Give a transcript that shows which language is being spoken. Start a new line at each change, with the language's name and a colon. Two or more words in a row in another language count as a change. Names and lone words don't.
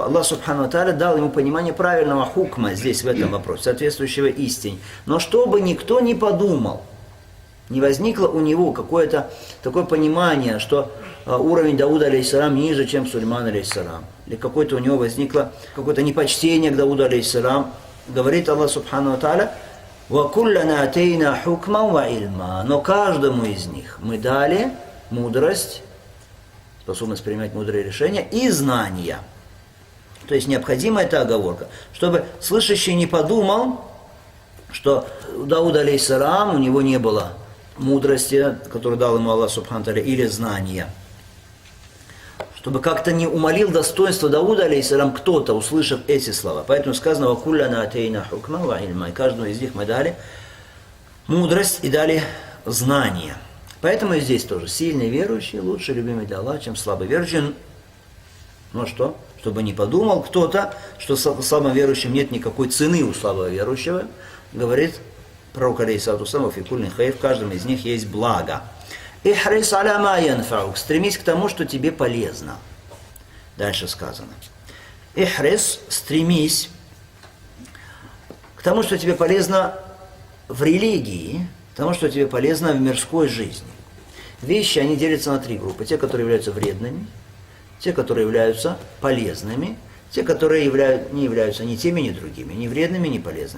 Russian: Аллах
Arabic: سبحانه تعالى
Russian: дал ему понимание правильного хукма здесь, в этом вопросе, соответствующего истине. Но чтобы никто не подумал, не возникло у него какое-то такое понимание, что уровень Дауда, алейхиссалам, ниже, чем Сулейман, алейхиссалам. Или какое-то у него возникло какое-то непочтение к Дауду, алейхиссалам.
Arabic: Говорит الله سبحانه تعالى: «وكلا آتينا حكما وعلما».
Russian: Но каждому из них мы дали мудрость, способность принимать мудрые решения и знания. То есть необходима эта оговорка, чтобы слышащий не подумал, что у Дауда, алейхиссалам, у него не было мудрости, которую дал ему Аллах
Arabic: سبحانه تعالى,
Russian: или знания. Чтобы как-то не умалил достоинство Дауда, алейхиссалам, кто-то, услышав эти слова. Поэтому сказано:
Arabic: «وكلا آتينا حكما وعلما».
Russian: И каждому из них мы дали мудрость и дали знания. Поэтому и здесь тоже сильный верующий лучше любимый для Аллаха, чем слабый верующий. Ну что? Чтобы не подумал кто-то, что слабым верующим нет никакой цены у слабого верующего, говорит пророк,
Arabic: عليه الصلاة والسلام في كل خير»,
Russian: в каждом из них есть благо.
Arabic: «احرص على ما ينفعك»,
Russian: стремись к тому, что тебе полезно. Дальше сказано: «Ихрис», стремись к тому, что тебе полезно в религии, к тому, что тебе полезно в мирской жизни. Вещи, они делятся на три группы. Те, которые являются вредными, те, которые являются полезными, те, которые не являются ни теми, ни другими, ни вредными, ни полезными.